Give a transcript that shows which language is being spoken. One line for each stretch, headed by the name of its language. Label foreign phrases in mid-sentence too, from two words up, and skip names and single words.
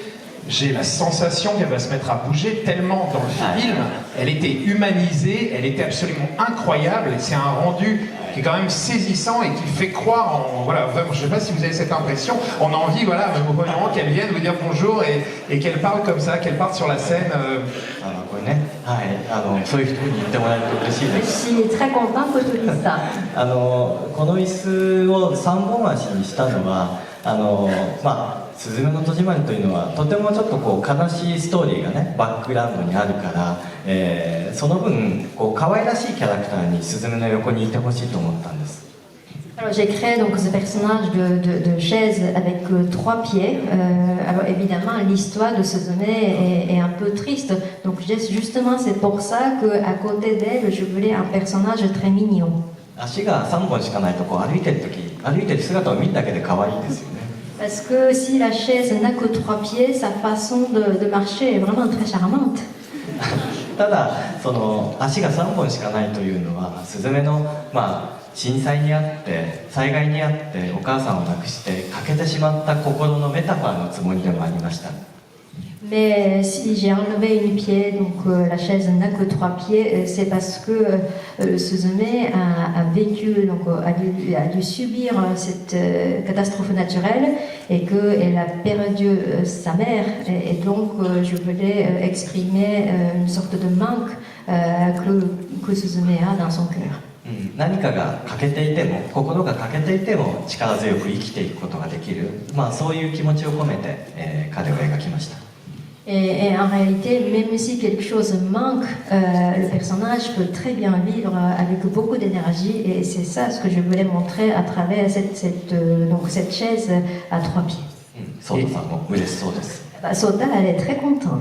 French: J'ai la sensation qu'elle va se mettre à bouger tellement dans le film. Elle était humanisée, elle était absolument incroyable. C'est un rendu qui est quand même saisissant et qui fait croire en... Voilà, vraiment, je ne sais pas si vous avez cette impression. On a envie, voilà, au moment qu'elle vienne vous dire bonjour et qu'elle parle comme ça, qu'elle parte sur la scène.
Japanese: これね、はい、そういう人に言ってもらえると嬉しいです。
French: Je suis très contente que tu dises ça.
Japanese: この椅子を3本足にしたのはすずめの戸締まりというのはとてもちょっと悲しいストーリーがねバックグラウンドにあるから、その分可愛らしいキャラクターにすずめの横にいてほしいと思ったんです。
French: Alors j'ai créé donc ce personnage de chaise avec 3 pieds. Alors évidemment l'histoire de Suzume est un peu triste. Donc justement c'est pour ça qu'à côté d'elle je voulais un personnage très mignon.
Japanese: 足が3本しかないと歩いてる姿を見るだけで可愛いですよね。
French: Parce que si la chaise n'a que 3 pieds, sa façon de marcher est vraiment très charmante.
Japanese: ただ足が3本しかないというのはすずめの震災にあって災害にあってお母さんを亡くして欠けてしまった心のメタファーのつもりでもありました。
French: Mais si j'ai enlevé une pied, donc la chaise n'a que 3 pieds, c'est parce que Suzume a vécu, donc a dû subir cette catastrophe naturelle et qu'elle a perdu sa mère. Et donc je voulais exprimer une sorte de manque que Suzume a dans son cœur.
Japanese: 何かが欠けていても心が欠けていても力強く生きていくことができる、そういう気持ちを込めて、彼を描きました。
French: Et en réalité, même si quelque chose manque, le personnage peut très bien vivre avec beaucoup d'énergie et c'est ça ce que je voulais montrer à travers cette chaise à 3 pieds. Sota, elle est très contente.